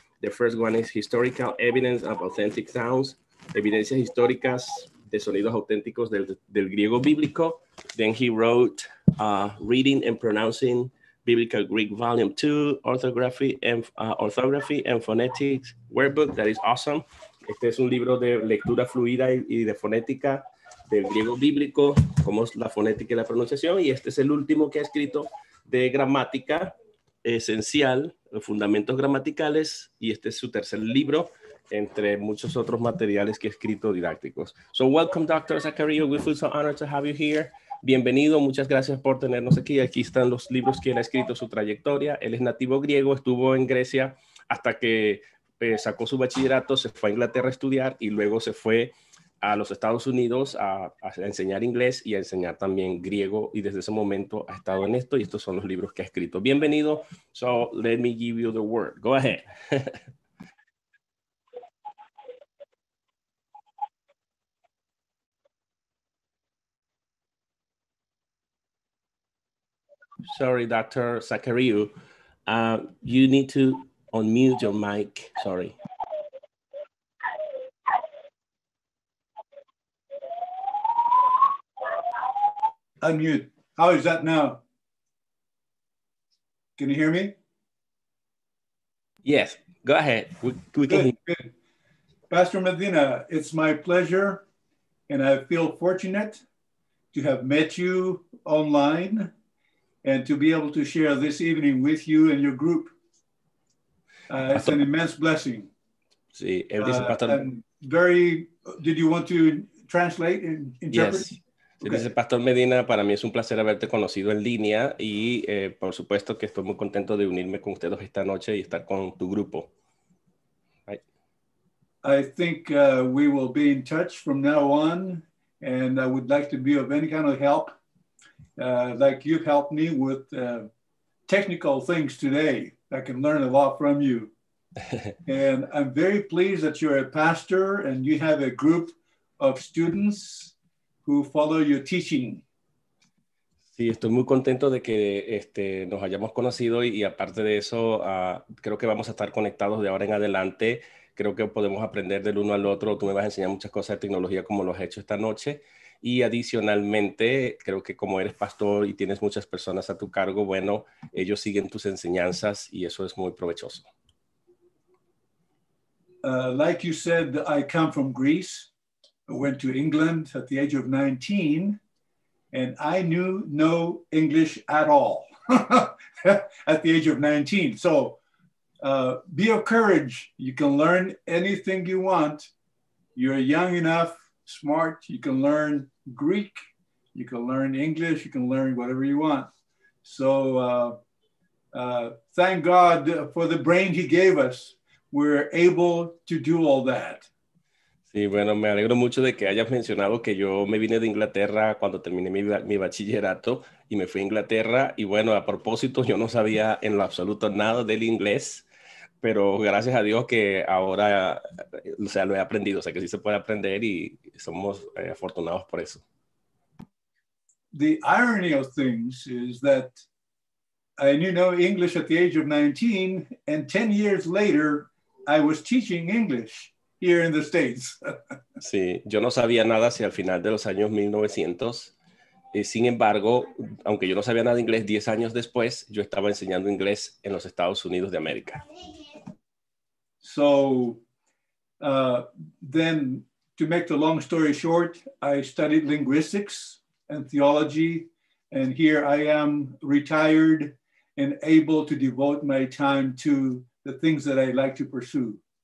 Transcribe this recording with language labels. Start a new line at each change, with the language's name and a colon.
English: The first one is Historical Evidence of Authentic Sounds,
Spanish: Evidencias Históricas de Sonidos Auténticos del griego Bíblico.
English: Then he wrote Reading and Pronouncing Biblical Greek Volume 2, Orthography and Phonetics Workbook. That is awesome.
Spanish: Este es un libro de lectura fluida y de fonética del griego bíblico, como es la fonética y la pronunciación. Y este es el último que ha escrito de gramática esencial, los fundamentos gramaticales, y este es su tercer libro, entre muchos otros materiales que he escrito didácticos.
English: So welcome, Dr. Zachariou. We feel so honored to have you here.
Spanish: Bienvenido, muchas gracias por tenernos aquí. Aquí están los libros que él ha escrito, su trayectoria. Él es nativo griego, estuvo en Grecia hasta que sacó su bachillerato, se fue a Inglaterra a estudiar y luego se fue a los Estados Unidos a enseñar inglés y a enseñar también griego, y desde ese momento ha estado en esto, y estos son los libros que ha escrito. Bienvenido.
English: So let me give you the word. Go ahead. Sorry, Dr. Zachariou. You need to unmute your mic. Sorry. Unmute. How is that now? Can you hear me? Yes, go ahead. We can hear. Good. Pastor Medina, it's my pleasure, and I feel fortunate to have met you online and to be able to share this evening with you and your group. It's an immense blessing.
Spanish: Sí, él dice, Pastor.
English: And did you want to translate and interpret? Yes.
Spanish: Dice Pastor Medina, para mí es un placer haberte conocido en línea y por supuesto que estoy muy contento de unirme con ustedes esta noche y estar con tu grupo.
English: Right. I think we will be in touch from now on, and I would like to be of any kind of help, like you've helped me with technical things today. I can learn a lot from you. And I'm very pleased that you're a pastor and you have a group of students who follow your teaching.
Spanish: Sí, estoy muy contento de que nos hayamos conocido y aparte de eso, creo que vamos a estar conectados de ahora en adelante. Creo que podemos aprender del uno al otro. Tú me vas a enseñar muchas cosas de tecnología como lo has hecho esta noche. Y adicionalmente, creo que como eres pastor y tienes muchas personas a tu cargo, bueno, ellos siguen tus enseñanzas y eso es muy provechoso.
English: Like you said, I come from Greece. I went to England at the age of 19, and I knew no English at all at the age of 19. So be of courage. You can learn anything you want. You're young enough, smart. You can learn Greek. You can learn English. You can learn whatever you want. So thank God for the brain he gave us. We're able to do all that.
Spanish: Sí, bueno, me alegro mucho de que hayas mencionado que yo me vine de Inglaterra cuando terminé mi bachillerato y me fui a Inglaterra y bueno, a propósito, yo no sabía en lo absoluto nada del inglés, pero gracias a Dios que ahora, o sea, lo he aprendido, o sea, que sí se puede aprender y somos afortunados por eso.
English: The irony of things is that I knew no English at the age of 19, and 10 years later, I was teaching English here in the States.
Spanish: Sí, yo no sabía nada hacia el final de los años 1900. Sin embargo, aunque yo no sabía nada de inglés, 10 años después, yo estaba enseñando inglés en los Estados Unidos de América.
English: So then, to make the long story short, I studied linguistics and theology, and here I am retired and able to devote my time to the things that I like to pursue.